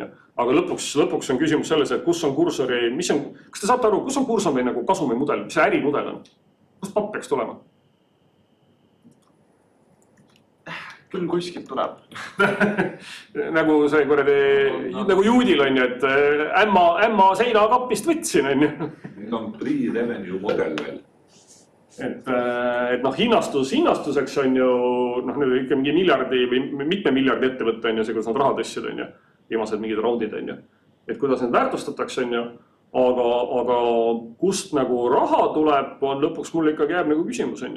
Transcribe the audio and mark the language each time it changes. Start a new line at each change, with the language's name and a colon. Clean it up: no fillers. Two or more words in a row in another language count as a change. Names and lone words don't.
Estonian: Aga lõpuks on küsimus selles, et kus on Kursori, kas te saate aru, kus on Kursori nagu kasumi mudel, mis see ärimudel on? Kust papp peaks tulema? Küll kuskilt tuleb. Nagu see kuradi, nagu juudil on ju, et ämma seinakapist võtsin. Nüüd on
English: pre-revenue model
Estonian: veel. Et hinnastuseks on ju, nüüd ikka mingi miljardi või mitme miljardi ettevõtte on ju, see, kuidas nad raha tõssid on ju, viimased mingid raundid on ju. Et kuidas need väärtustatakse on ju, aga kust nagu raha tuleb, on lõpuks mul ikkagi jääb nagu küsimus on ju.